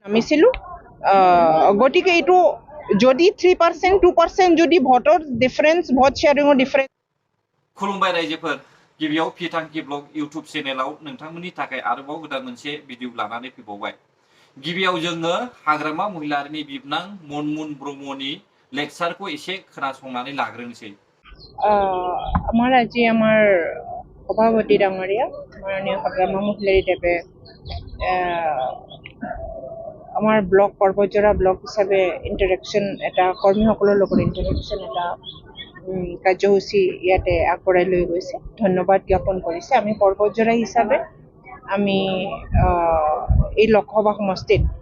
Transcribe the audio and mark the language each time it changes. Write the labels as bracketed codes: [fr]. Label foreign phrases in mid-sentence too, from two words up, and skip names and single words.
[as] নামিছিলোঁ গতিকে এইটো যদি 3% 2% যদি [en] vote difference vote sharing difference [brx] खुलुमबाय रायजोफोर गिबियाव फिथांखि ब्लग इउट्युब चेनेलाव नोंथांमोननि थाखाय आरोबाव गोदान मोनसे भिडिअ लानानै फैबावबाय गिबियाव जोङो हाग्रामा महिलारिनि बिबनां मनमुन ब्रह्मनि लेक्सारखौ एसे खोनासंनानै लाग्रोनोसै [as] আমাৰ আজি আমাৰ সভাপতি ডাঙৰীয়া মাননীয় হাগ্ৰামা মহিলাৰীদেৱে আমাৰ ব্লক পৰ্বতজোৰা ব্লক হিচাপে ইণ্টাৰেকশ্যন এটা কৰ্মীসকলৰ লগত ইণ্টাৰেকশ্যন এটা কাৰ্যসূচী ইয়াতে আগবঢ়াই লৈ গৈছে ধন্যবাদ জ্ঞাপন কৰিছে আমি পৰ্বতজোৰা হিচাপে আমি এই লোকসভা সমষ্টিত